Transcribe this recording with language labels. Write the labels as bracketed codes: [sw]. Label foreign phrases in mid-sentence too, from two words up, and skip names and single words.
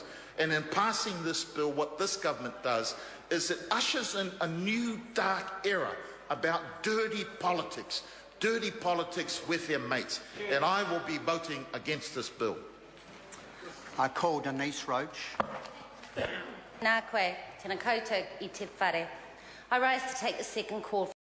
[en] And in passing this bill, what this government does is it ushers in a new dark era about dirty politics, dirty politics with their mates. And I will be voting against this bill. I call Denise Roach. [mi] Nā koe, tēnā koutou I te whare. [en] I rise to take the second call.